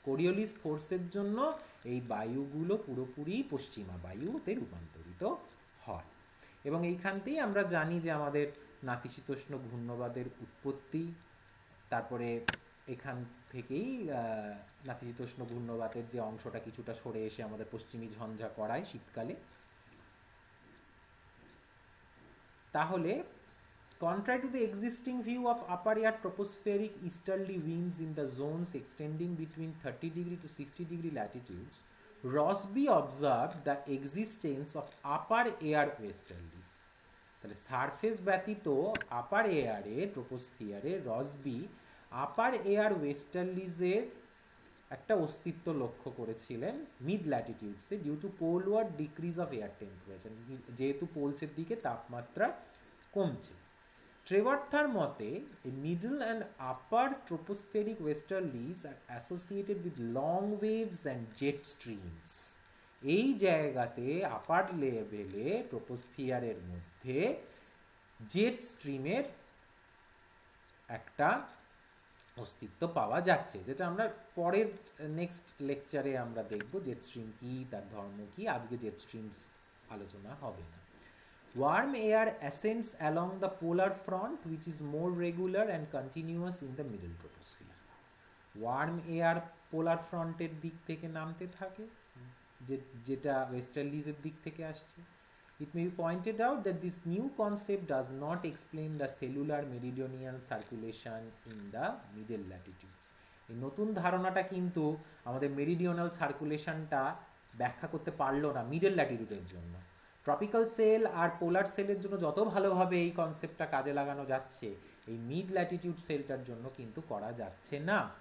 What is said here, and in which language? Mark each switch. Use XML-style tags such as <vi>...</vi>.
<bn>Coriolis ফোর্সের জন্য এই বায়ুগুলো পুরোপুরি পশ্চিমা বায়ুতে রূপান্তরিত হয়। এবং এইখানতেই আমরা জানি যে আমাদের নাতিশীতোষ্ণ ঘূর্ণবাদের উৎপত্তি। তারপরে এখান থেকেই নাতিশীতোষ্ণ ঘূর্ণবাতের যে অংশটা কিছুটা সরে এসে আমাদের পশ্চিমী ঝঞ্ঝা করায় শীতকালে।</bn> <en>তাহলে contrary to the existing view of upper air tropospheric easterly winds in the zones extending between 30 degree to 60 degree latitudes, Rossby observed the existence of upper air westerlies.</en> <bn>তাহলে সারফেস ব্যতীত আপার এয়ারে ট্রোপোস্ফিয়ারে রসবি আপার এয়ার ওয়েস্টার্লিজের একটা অস্তিত্ব লক্ষ্য করেছিলেন mid ল্যাটিটিউডসে,</bn> <en>due to poleward decrease of air temperature,</en> <bn>যেহেতু পোলসের দিকে তাপমাত্রা কমছে। ট্রেভার্থার মতে</bn> <en>Middle and upper tropospheric westerlies are associated with long waves and jet streams.</en> <bn>এই জায়গাতে আপার লেভেলে ট্রোপোস্ফিয়ারের মধ্যে জেট স্ট্রিমের একটা অস্তিত্ব পাওয়া যাচ্ছে, যেটা আমরা পরের নেক্সট লেকচারে আমরা দেখব জেট স্ট্রিম কি, তার ধর্ম কি। আজকে জেট স্ট্রিমস আলোচনা হবে না।</bn> <en>Warm air ascends along the polar front, which is more regular and continuous in the middle troposphere.</en> <bn>Warm air polar front এর দিক থেকে নামতে থাকে, যেটা ওয়েস্টার্লিজের দিক থেকে আসছে।</bn> <en>It may be pointed out that this new concept does not explain the cellular meridional circulation in the middle latitudes.</en> <bn>এই নতুন ধারণাটা কিন্তু আমাদের মেরিডিওনাল সার্কুলেশনটা ব্যাখ্যা করতে পারলো না মিডল ল্যাটিটিউডের জন্য। ট্রপিক্যাল সেল আর পোলার সেলের জন্য যত ভালোভাবে এই কনসেপ্টটা কাজে লাগানো যাচ্ছে, এই মিড ল্যাটিটিউড সেলটার জন্য কিন্তু করা যাচ্ছে না।</bn>